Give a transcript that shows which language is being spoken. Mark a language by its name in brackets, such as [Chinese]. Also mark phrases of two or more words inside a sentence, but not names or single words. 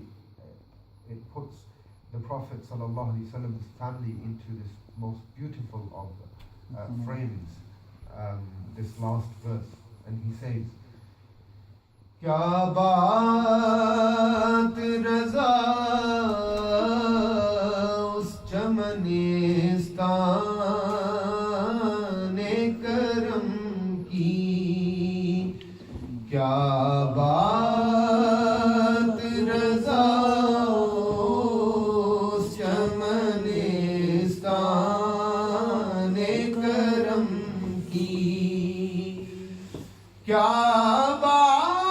[English] It puts the Prophet ﷺ's family into this most beautiful of frames, this last verse. [Urdu] And he says, کیا بات رضا اس چمنستان کرم کی، کیا بات رضا اس چمنستان کرم کی، کیا بات